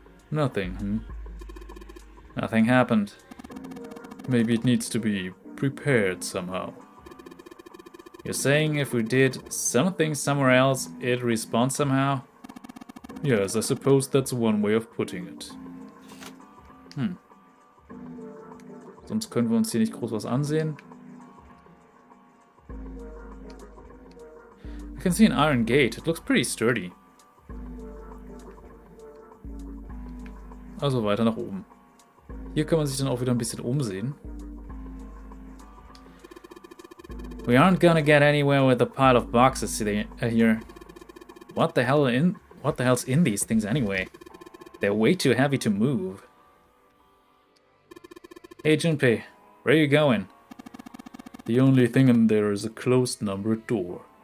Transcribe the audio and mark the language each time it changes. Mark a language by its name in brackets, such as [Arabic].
[English] Nothing, Nothing happened. Maybe it needs to be prepared somehow. You're saying if we did something somewhere else, it'd respond somehow? Yes, I suppose that's one way of putting it. [German] Sonst können wir uns hier nicht groß was ansehen. [English] I can see an iron gate. It looks pretty sturdy. [German] Also weiter nach oben. Hier kann man sich dann auch wieder ein bisschen umsehen. [English] We aren't gonna get anywhere with a pile of boxes here. What the hell's in these things anyway? They're way too heavy to move. Hey Junpei, where are you going? The only thing in there is a closed numbered door.